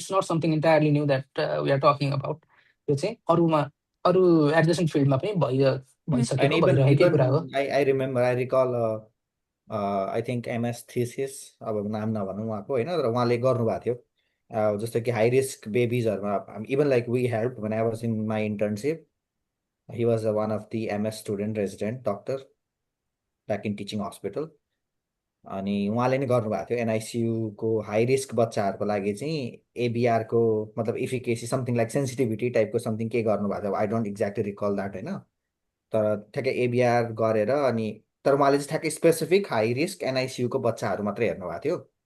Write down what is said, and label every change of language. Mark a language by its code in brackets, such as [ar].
[en] It's not something entirely new that we are talking about. [ne] यो चाहिँ अरू adjacent फिल्डमा पनि [en] And [ne] भइसकेको भइरहेकै कुरा हो। [en] I remember, I recall I think MS thesis, [ne] अब नाम नभनौँ उहाँको होइन, तर उहाँले गर्नुभएको थियो जस्तो कि high risk बेबिजहरूमा [en] Even like we help when I was in my internship. He was one of the MS student resident doctor back in teaching hospital. [ne] अनि उहाँले नै गर्नुभएको थियो एनआइसियुको हाई रिस्क बच्चाहरूको लागि चाहिँ एबिआरको मतलब इफिकेसी समथिङ लाइक सेन्सिटिभिटी टाइपको समथिङ के गर्नुभएको थियो। [en] I don't exactly recall that [ne] होइन, तर ठ्याक्कै एबिआर गरेर अनि तर उहाँले चाहिँ ठ्याक्कै स्पेसिफिक हाई रिस्क एनआइसियुको बच्चाहरू मात्रै हेर्नुभएको थियो।